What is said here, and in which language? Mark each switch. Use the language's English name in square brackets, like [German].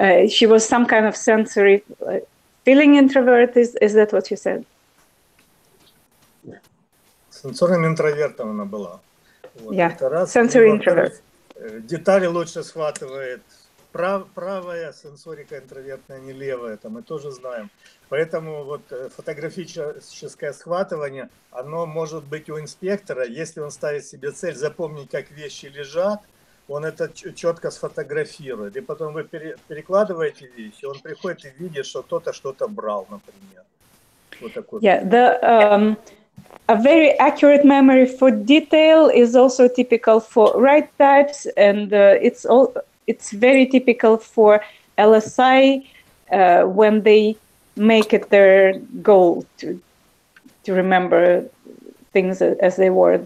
[English] She was some kind of sensory feeling introvert. Is that what you said? [Russian] Сенсорным интровертом она была. Вот. [English] Yeah, sensory introvert. [Russian] Детали лучше схватывает правая сенсорика интровертная, не левая, это мы тоже знаем. Поэтому вот фотографическое схватывание, оно может быть у инспектора, если он ставит себе цель запомнить, как вещи лежат, он это четко сфотографирует. И потом вы перекладываете вещи, он приходит и видит, что кто-то что-то брал, например. Вот такой. [English] Yeah, a very accurate memory for detail is also typical for right types, and it's very typical for LSI when they make it their goal to remember things as they were.